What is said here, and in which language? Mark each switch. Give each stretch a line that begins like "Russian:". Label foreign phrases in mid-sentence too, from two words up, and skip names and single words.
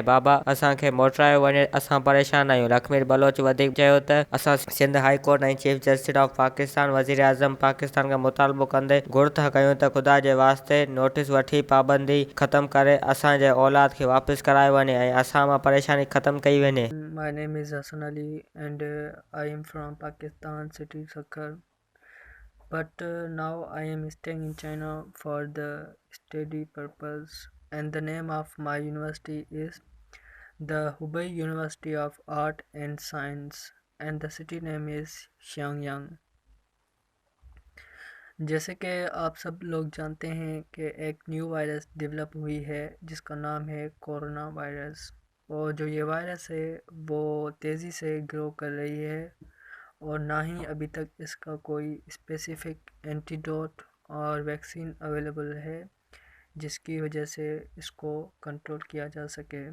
Sindhi: बाबा असांखे मोटायो वञे, असां परेशान आहियूं। लखमीर बलोच वधीक चयो त असां सिंध हाई कोर्ट ऐं
English: Chief Justice of Pakistan
Sindhi: वज़ीर आज़म पाकिस्तान खां मुतालबो कंदे घुर था कयूं त ख़ुदा जे वास्ते नोटिस वठी पाबंदी ख़तम करे असांजे औलाद खे वापसि करायो वञे ऐं असां मां परेशानी ख़तम कई वञे।
English: My name is Hassan Ali and I am from Pakistan city Sakkar, but now I am staying in China for the study purpose, and the name of my university is the Hubei University of Art and Science and the city name is Xiangyang।
Urdu: جیسے کہ آپ سب لوگ جانتے ہیں کہ ایک
English: new virus develop
Urdu: ہوئی ہے جس کا نام ہے کورونا وائرس، اور جو یہ وائرس ہے وہ تیزی سے گرو کر رہی ہے اور نہ ہی ابھی تک اس کا کوئی
English: specific antidote
Urdu: اور
English: vaccine available
Urdu: ہے جس کی وجہ سے اس کو کنٹرول کیا جا سکے.